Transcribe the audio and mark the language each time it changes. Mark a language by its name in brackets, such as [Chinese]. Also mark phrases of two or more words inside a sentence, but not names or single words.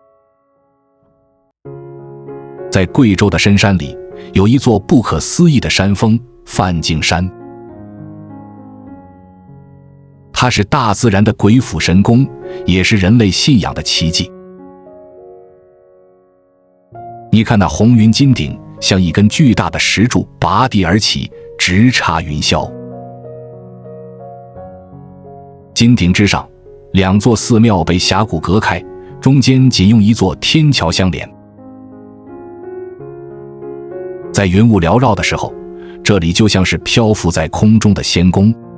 [Chinese] 在貴州的深山裡，有一座不可思議的山峰——梵淨山。它是大自然的鬼斧神工，也是人類信仰的奇蹟。你看那紅雲金頂，像一根巨大的石柱拔地而起，直插雲霄。金頂之上，兩座寺廟被峽谷隔開，中間僅用一座天橋相連。在雲霧繚繞的時候，這裡就像是漂浮在空中的仙宮。